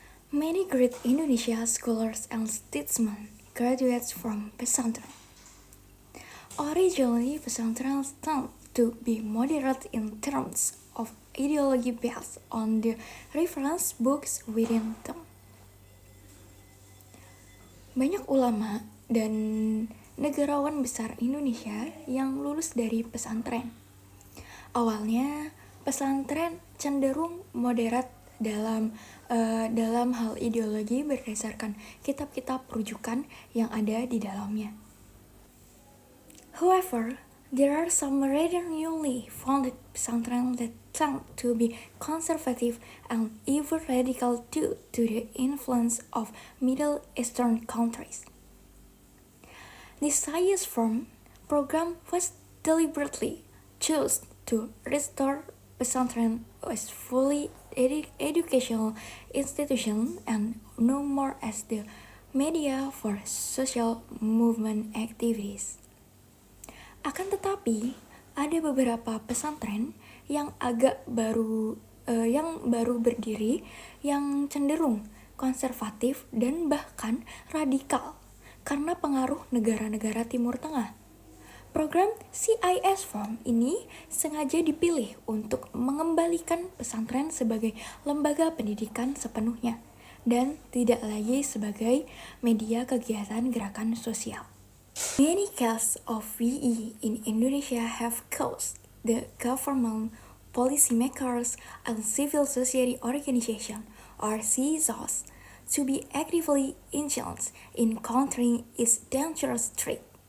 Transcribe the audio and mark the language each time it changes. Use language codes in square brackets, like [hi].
[en] Many great Indonesia scholars and statesmen graduates from pesantren. Originally, pesantren tend to be moderate in terms of ideology based on the reference books within them. [id] Banyak ulama dan negarawan besar Indonesia yang lulus dari pesantren. Awalnya, pesantren cenderung moderat dalam hal ideologi berdasarkan kitab-kitab rujukan yang ada di dalamnya. [en] However, there are some rather newly founded pesantren that tend to be conservative and even radical due to the influence of Middle Eastern countries. The CIS form program was deliberately chosen to restore pesantren as fully educational institution and no more as the media for social movement activities. [id] Akan tetapi, ada beberapa pesantren yang baru berdiri yang cenderung konservatif dan bahkan radikal karena pengaruh negara-negara Timur Tengah. Program CIS form ini sengaja dipilih untuk mengembalikan pesantren sebagai lembaga pendidikan sepenuhnya dan tidak lagi sebagai media kegiatan gerakan sosial. [en] Many cases of VE in Indonesia have caused the government, policymakers, and civil society organizations, or CSOs, to be actively engaged in countering its dangerous threat.